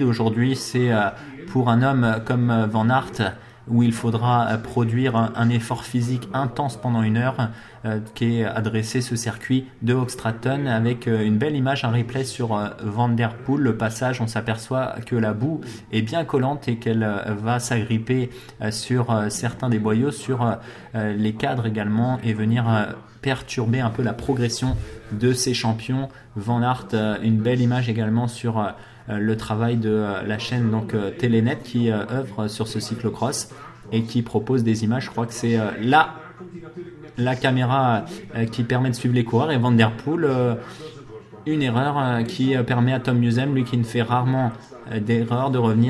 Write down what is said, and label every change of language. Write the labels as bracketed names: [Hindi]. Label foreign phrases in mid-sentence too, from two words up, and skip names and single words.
[French] Aujourd'hui, c'est pour un homme comme Van Aert où il faudra produire un effort physique intense pendant 1 heure qui est adressé ce circuit de Hoogstraten avec une belle image, un replay sur Van der Poel. Le passage, on s'aperçoit que la boue est bien collante et qu'elle va s'agripper sur certains des boyaux, sur les cadres également et venir perturber un peu la progression de ces champions. Van Aert, une belle image également sur le travail de la chaîne donc Telenet qui œuvre sur ce cyclocross et qui propose des images. Je crois que c'est la caméra qui permet de suivre les coureurs et Van der Poel, une erreur qui permet à Tom Musem, lui qui ne fait rarement d'erreur, de revenir.